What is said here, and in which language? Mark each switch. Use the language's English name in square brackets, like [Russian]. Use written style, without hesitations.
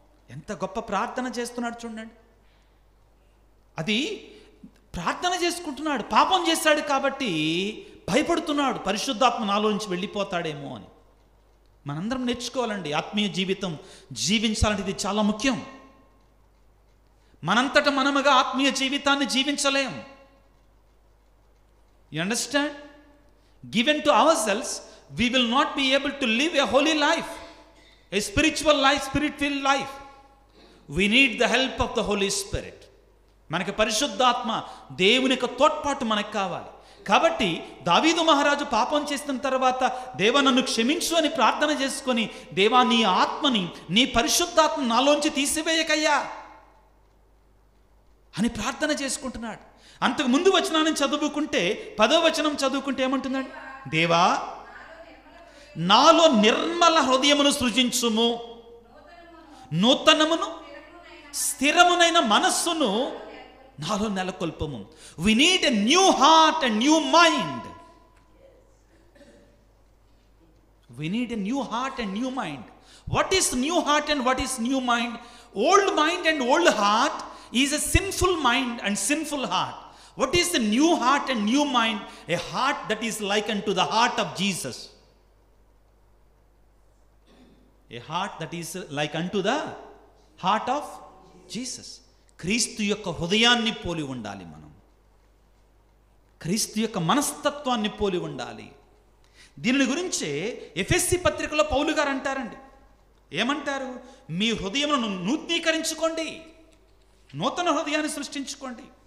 [Telugu] ఎంత గొప్ప ప్రార్థన చేస్తున్నాడు చూడండి. అది ప్రార్థన చేసుకుంటున్నాడు, పాపం చేశాడు కాబట్టి భయపడుతున్నాడు, పరిశుద్ధాత్మ నాలో నుంచి వెళ్ళిపోతాడేమో అని. మనందరం నేర్చుకోవాలండి, ఆత్మీయ జీవితం జీవించాలంటే ఇది చాలా ముఖ్యం. మనంతట మనముగా ఆత్మీయ జీవితాన్ని జీవించలేం. [English] You understand? Given to ourselves we will not be able to live a holy life, a spiritual life, spirit-filled life. We need the help of the Holy Spirit. [Telugu] మనకి పరిశుద్ధాత్మ దేవుని యొక్క తోడ్పాటు మనకు కావాలి. కాబట్టి దావీదు మహారాజు పాపం చేసిన తర్వాత దేవా నన్ను క్షమించు అని ప్రార్థన చేసుకొని, దేవా నీ ఆత్మని, నీ పరిశుద్ధాత్మ నాలోంచి తీసివేయకయ్యా అని ప్రార్థన చేసుకుంటున్నాడు. అంతకు ముందు వచనాన్ని చదువుకుంటే 10వ వచనం చదువుకుంటే ఏమంటున్నాడు, దేవా నాలో నిర్మల హృదయమును సృజించుము, నూతనమును స్థిరమునైన మనస్సును నాలో నెలకొల్పము. [English] We need a new heart and new mind. We need a new heart and new mind. What is new heart and what is new mind? Old mind and old heart is a sinful mind and sinful heart. What is the new heart and new mind? A heart that is like unto the heart of Jesus. A heart that is like unto the heart of Jesus. [Telugu] క్రీస్తు యొక్క హృదయాన్ని పోలి ఉండాలి మనం. క్రీస్తు యొక్క మనస్తత్వాన్ని పోలి ఉండాలి. దీని గురించే ఎఫెసీ పత్రికలో పౌలు గారు అంటారండి. ఏమంటారు? మీ హృదయమును నూతనీకరించుకోండి, నూతన హృదయాన్ని సృష్టించుకోండి.